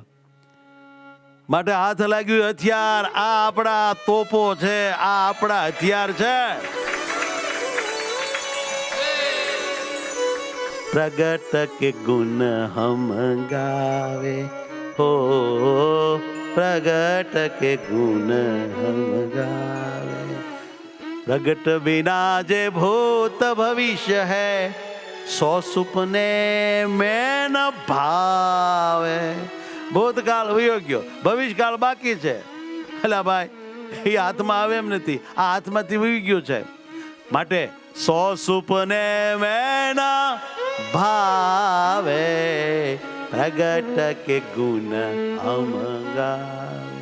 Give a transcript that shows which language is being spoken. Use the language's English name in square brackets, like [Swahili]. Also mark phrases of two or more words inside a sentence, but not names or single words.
[Gujarati] માટે હાથ લાગ્યું હથિયાર, આ આપણા તોપો છે, આ આપણા હથિયાર છે. [Hindi] प्रगट के गुण हम गावे हो, प्रगट के गुण हम गावे. प्रगट बिना जे भूत भविष्य है, सौ सुपने में न भावे. [Gujarati] ભૂતકાળ વયો ગયો, ભવિષ્યકાળ બાકી છે. એટલે ભાઈ એ હાથમાં આવે એમ નથી, આ હાથમાંથી વહી ગયું છે. [Hindi] माटे सो सुपने में भावे, प्रगट के गुण हम गावे.